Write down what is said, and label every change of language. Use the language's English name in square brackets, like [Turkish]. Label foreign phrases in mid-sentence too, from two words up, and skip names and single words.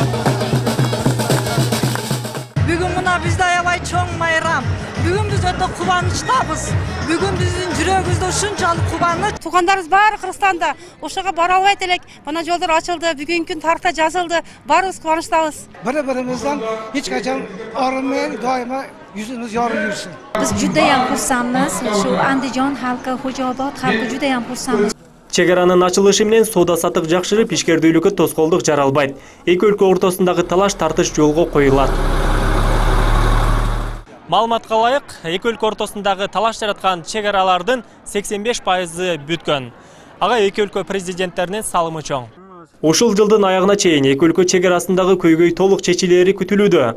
[Kyrgyz] Бүгүн мына бизде аябай чоң майрам. Бүгүн биз өтө кубанычтабыз. Бүгүн биздин жүрөгүбүздө ушунчалык кубаныч. Туугандарыбыз баары Кыргызстанда. Ошого бара албайт элек. Мына жолдор ачылды, бүгүнкү күн тарыхта жазылды. Баарыбыз кубанычтабыз. Бири-биримизден эч качан арыммен дайыма [Uzbek] yüzümüz yorug' yursin. Biz judayam xursandmiz. Shu Andijon xalqi, Xo'jaobod xalqi judayam xursandmiz. [Kyrgyz] Чек-аранын ачылышы менен соода сатык жакшырып, ишкердүүлүккө тоскоолдук жаралбайт. Эки өлкө ортосундагы талаш тартыш жолго коюлат. Маалыматка ылайык, эки өлкө ортосундагы талаш жараткан чек-аралардын 85% бүткөн. Ага эки өлкө президенттеринин салымы чоң. Ушул жылдын аягына чейин эки өлкө чек-арасындагы көйгөй толук чечилери күтүлүүдө.